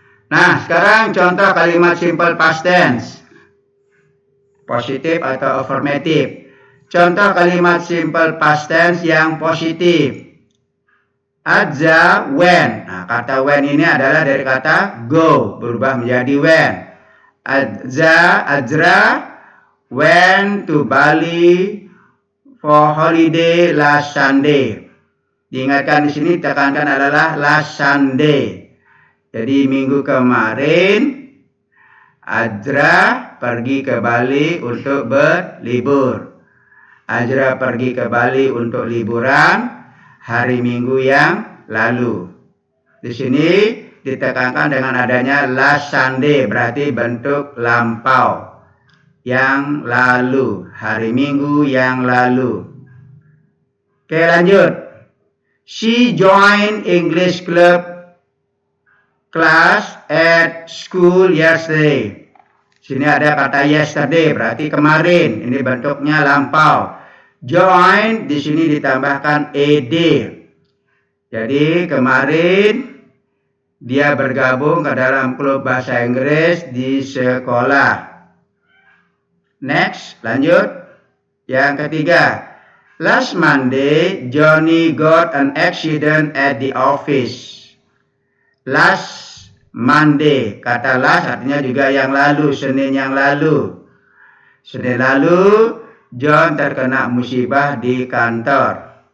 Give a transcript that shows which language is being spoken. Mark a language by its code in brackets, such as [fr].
[id] Nah, sekarang contoh kalimat simple past tense. Positif atau affirmative. Contoh kalimat simple past tense yang positif. [en] Adza went. [id] Nah, kata went ini adalah dari kata go, berubah menjadi went. [en] Azra went to Bali for holiday last Sunday. [id] Diingatkan di sini tekankan adalah [en] last Sunday. [id] Jadi minggu kemarin Azra pergi ke Bali untuk berlibur. Azra pergi ke Bali untuk liburan hari Minggu yang lalu. Di sini ditekankan dengan adanya [en] last Sunday, [id] berarti bentuk lampau. Yang lalu, hari Minggu yang lalu. Oke, lanjut. [en] She joined English club class at school yesterday. [id] Sini ada kata yesterday, berarti kemarin. Ini bentuknya lampau. Join di sini ditambahkan ed. Jadi kemarin dia bergabung ke dalam klub bahasa Inggris di sekolah. Next, lanjut. Yang ketiga. [en] Last Monday, Johnny got an accident at the office. Last Monday, [id] kata last artinya juga yang lalu, Senin yang lalu. Senin lalu, John terkena musibah di kantor.